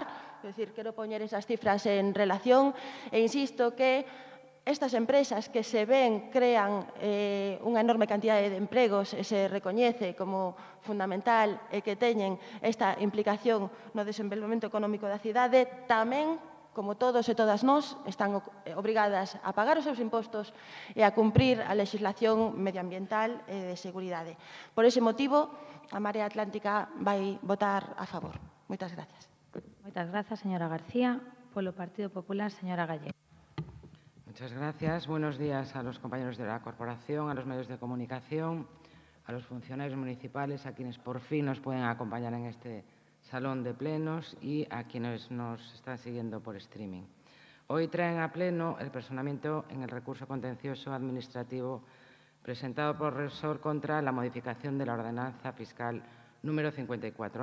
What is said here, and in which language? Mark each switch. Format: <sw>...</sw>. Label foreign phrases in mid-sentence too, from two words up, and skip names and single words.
<gl>É dicir, quero poñer esas cifras en relación e insisto que estas empresas que se ven crean unha enorme cantidade de empregos e se recoñece como fundamental e que teñen esta implicación no desenvolvemento económico da cidade, tamén, como todos e todas nós, están obrigadas a pagar os seus impostos e a cumprir a legislación medioambiental e de seguridade. Por ese motivo, a Marea Atlántica vai votar a favor. Moitas gracias. Moitas grazas, señora García. Polo Partido Popular, señora Gallego.</gl> <es>Muchas gracias. Buenos días a los compañeros de la corporación, a los medios de comunicación, a los funcionarios municipales, a quienes por fin nos pueden acompañar en este salón de plenos y a quienes nos están siguiendo por streaming. Hoy traen a pleno el personamiento en el recurso contencioso administrativo presentado por Repsol contra la modificación de la ordenanza fiscal número 54.</es>